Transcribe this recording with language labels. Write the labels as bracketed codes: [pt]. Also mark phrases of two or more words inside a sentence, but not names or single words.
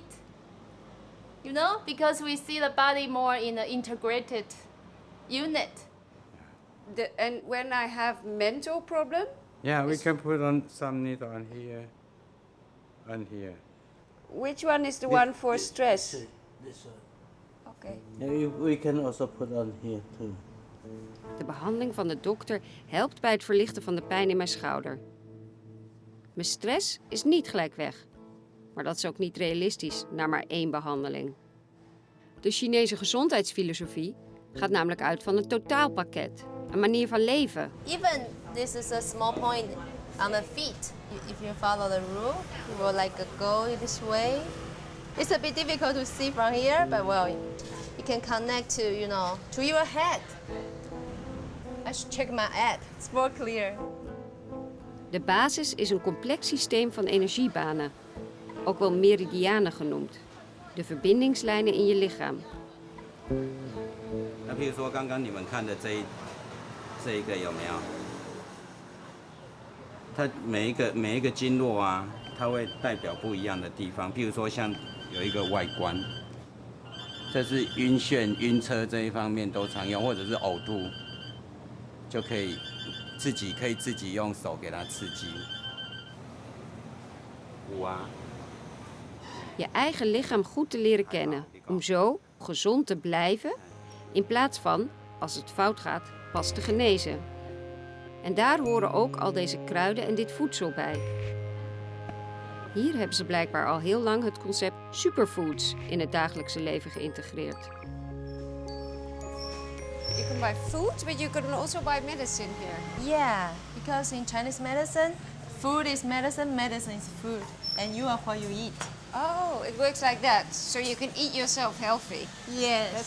[en] You know, because we see the body more in an integrated unit. And when I have mental problem, Yeah, we can put on some needle on here, on here. which one is the one for stress? This one. Okay. Yeah, we can also put on here too. [nl] De behandeling van de dokter helpt bij het verlichten van de pijn in mijn schouder. Mijn stress is niet gelijk weg. Maar dat is ook niet realistisch na maar 1 behandeling. De Chinese gezondheidsfilosofie gaat namelijk uit van een totaalpakket. Een manier van leven. [en] Even this is a small point on the feet. If you follow the rule, you will like go this way. It's a bit difficult to see from here, but well, you can connect to, you know, to your head. I should check my head. It's more clear. [nl] De basis is een complex systeem van energiebanen. Ook wel meridianen genoemd. De verbindingslijnen in je lichaam. [zh] 那譬如说刚刚你们看的这一个有没有？它每一个经络啊，它会代表不一样的地方。譬如说像有一个外观，这是晕眩、晕车这一方面都常用，或者是呕吐，就可以自己用手给它刺激。五啊。 [nl] Je eigen lichaam goed te leren kennen. Om zo gezond te blijven. In plaats van, als het fout gaat, pas te genezen. En daar horen ook al deze kruiden en dit voedsel bij. Hier hebben ze blijkbaar al heel lang het concept superfoods in het dagelijkse leven geïntegreerd. [en] You can buy food, but you can also buy medicine here. Yeah, because in Chinese medicine, food is medicine, medicine is food, and you are what you eat. Oh, it works like that. So you can eat yourself healthy. Yes.